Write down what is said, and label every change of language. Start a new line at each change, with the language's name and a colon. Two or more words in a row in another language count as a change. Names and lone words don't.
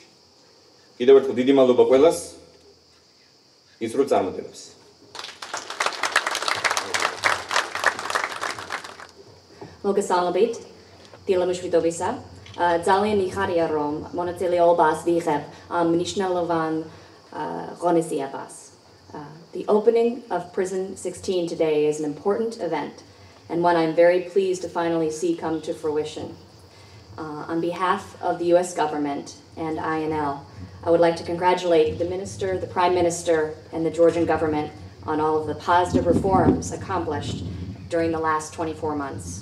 Georgian: კიდევ ერთხელ დიდი მადლობა ყველას. გისურვებთ წარმატებებს. მოგესალმებით, დილამშვიდობისა. ძალიან მიხარია რომ მონაწილეობას ვიღებ ამ მნიშვნელოვან ღონისძიებას.
English: The opening of Prison 16 today is an important event and one I'm very pleased to finally see come to fruition. On behalf of the U.S. government and INL, I would like to congratulate the Minister, the Prime Minister, and the Georgian government on all of the positive reforms accomplished during the last 24 months.